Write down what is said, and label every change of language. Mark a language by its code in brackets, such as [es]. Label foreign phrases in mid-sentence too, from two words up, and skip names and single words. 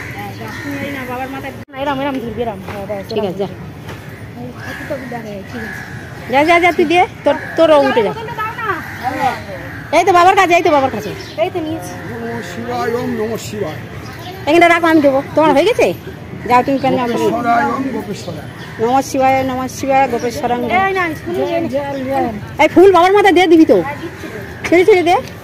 [bn] এরাম এরাম ধরবি, এরাম। ঠিক আছে যা যা যা, তুই দিয়ে তোর উঠে যা। এই তো বাবার কাছে, এই তো বাবার কাছে, এই তো নিয়েছি। এখানটা রাখো, আমি দেবো। তোমার হয়ে গেছে? যাও তুমি কেন। [sa] नमः शिवाय नमः शिवाय गोपेश्वर। [bn] এই ফুল বাবার মাথায় দিয়ে দিবি তো, ছেড়ে ছেড়ে দে।